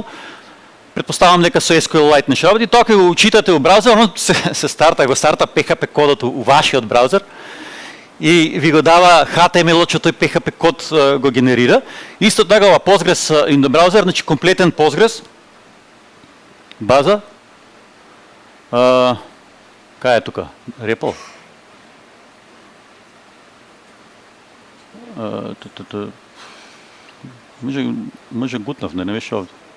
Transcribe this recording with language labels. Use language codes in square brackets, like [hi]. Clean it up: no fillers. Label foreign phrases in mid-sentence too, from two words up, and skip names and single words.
[mk] Предпоставам дека со SQLite не ќе работи. Тоа кога го учитате у браузер, се старта PHP кодот у вашиот браузер и ви го дава HTML-от што тој PHP код го генерира. Исто така ова Postgres [en] in the browser, [mk] значи комплетен Postgres база. Кај е тука? Репо? Може гутнав, не беше овде.